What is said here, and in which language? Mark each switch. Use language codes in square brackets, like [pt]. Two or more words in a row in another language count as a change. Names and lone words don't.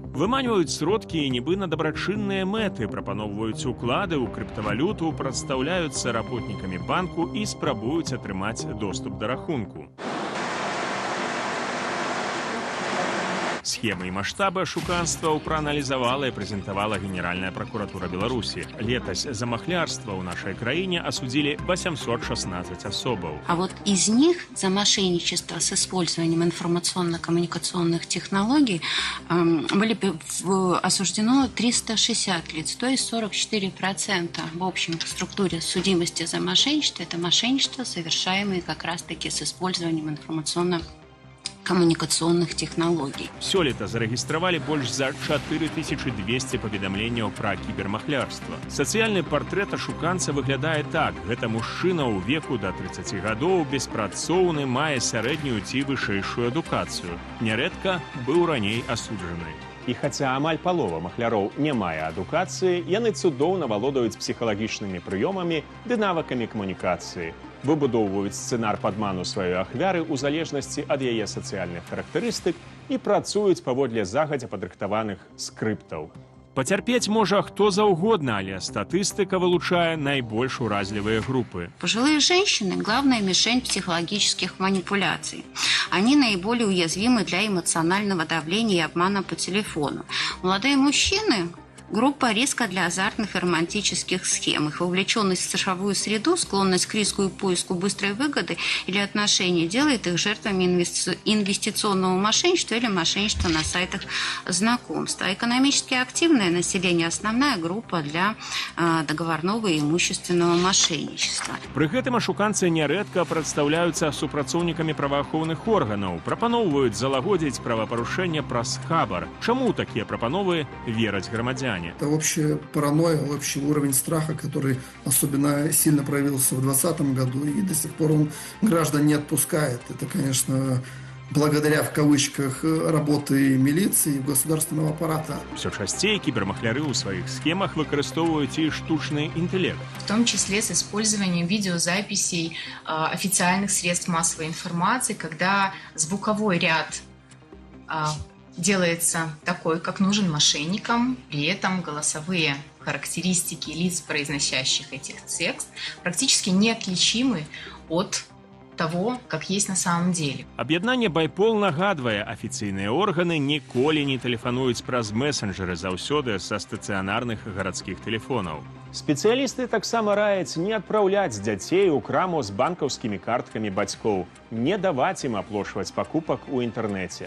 [be] Выманьваюць сродкі нібы на дабрачынныя мэты, прапаноўваюць уклады ў крыптавалюту, прадстаўляюцца работнікамі банку і спрабуюць атрымаць доступ да рахунку. Схемы і маштабы ашуканстваў прааналізавала і прэзентавала Генеральная прокуратура Беларусі. Летась за махлярство ў нашай краіне осудили 816 особаў. [ru] А вот из них за мошенничество с использованием информационно-коммуникационных технологий были осуждено 360 лиц, то есть 44% в общем структуре судимости за мошенничество. Это мошенничество, совершаемое как раз-таки с использованием информационно-коммуникационных технологий. [be] Сёлета зарэгістравалі больш за 4200 паведамленняў пра кібермахлярства. Сацыяльны партрэт ашуканца выглядае так. Гэта мужчына ў веку да 30 гадоў, беспрацоўны, мае сярэднюю ці вышэйшую адукацыю. Нярэдка быў раней асуджаны. І хаця амаль палова махляроў не мае адукацыі, яны цудоўна валодаюць псіхалагічнымі прыёмамі ды навыкамі камунікацыі. Выбудоўваюць сцэнар падману сваёй ахвяры ў залежнасці ад яе сацыяльных характарыстык і працуюць паводле загадзя падрыхтаваных скрыптаў. Пацярпець можа хто заўгодна, але статыстыка вылучае найбольш уразлівыя групы. [ru] Пожилые женщины – главная мишень психологических манипуляций. Они наиболее уязвимы для эмоционального давления и обмана по телефону. Молодые мужчины – группа риска для азартных и романтических схем. Их вовлеченность в цифровую среду, склонность к риску и поиску быстрой выгоды или отношений делает их жертвами инвестиционного мошенничества или мошенничества на сайтах знакомства. Экономически активное население – основная группа для договорного и имущественного мошенничества. [be] Пры гэтым ашуканцы нярэдка прадстаўляюцца супрацоўнікамі праваахоўных органаў, прапаноўваюць залагодзіць правапарушэнне праз хабар. Чаму такія прапановы вераць грамадзяне? [ru] Это общая паранойя, общий уровень страха, который особенно сильно проявился в 2020 году, и до сих пор он граждан не отпускает. Это, конечно, благодаря, в кавычках, работы милиции и государственного аппарата. [be] Все часцей кібермахляры ў сваіх схемах выкарыстоўваюць і штучны інтэлект. [ru] В том числе с использованием видеозаписей официальных средств массовой информации, когда звуковой ряд делается такой, как нужен мошенникам, при этом голосовые характеристики лиц, произносящих этих текст, практически неотличимы от того, как есть на самом деле. [be] Аб'яднанне байпол нагадвае, афіцыйныя органы ніколі не тэлефануюць праз месенджеры, заўсёды са стацыянарных гарадскіх тэлефонаў. Спецыялісты таксама раяць не адпраўляць дзяцей у краму з банкаўскімі карткамі бацькоў, не даваць ім аплошваць пакупак у інтэрнэце.